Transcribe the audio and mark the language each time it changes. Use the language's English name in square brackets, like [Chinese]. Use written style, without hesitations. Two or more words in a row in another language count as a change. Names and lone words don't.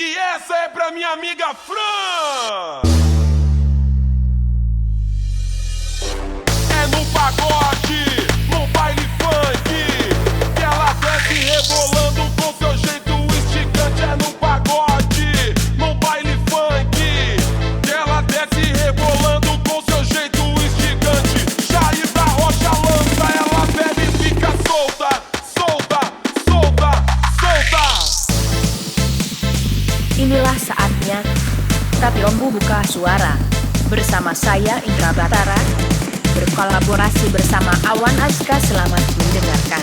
[Portuguese] essa é pra minha amiga Fran. É no pagode, no baile funk, que ela desce rebolando com seu jeito esticante. É no pagode, no baile funk, que ela desce rebolando com seu jeito esticante. Jair da Rocha lança, ela bebe e fica solta, solta, solta, solta. [Indonesian] Inilah saatnya Tapi Om Boka suara bersama saya Indra Batara berkolaborasi bersama Awan Aska. Selamat mendengarkan.